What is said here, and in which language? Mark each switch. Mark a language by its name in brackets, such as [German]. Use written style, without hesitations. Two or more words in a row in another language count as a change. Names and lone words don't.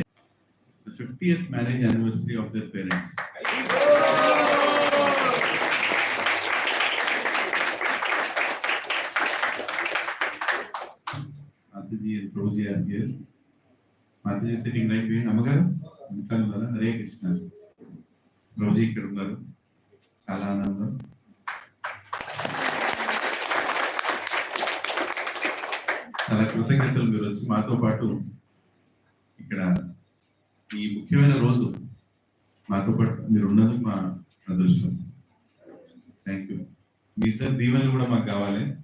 [English] The 50th marriage anniversary of their parents. Mataji and Prabhuji are here. Mataji is sitting right behind Amagar. [Telugu] हरे कृष्ण प्रभुजी ఇక్కడ ఉన్నారు చాలా ఆనందం చాలా కృతజ్ఞతలు మీరు వచ్చి మాతో పాటు ఇక్కడ ఈ ముఖ్యమైన రోజు మాతో పాటు మీరు ఉన్నది మా అదృష్టం [English] thank you [Telugu] మీ ఇద్దరు దీవెనలు కూడా మాకు కావాలి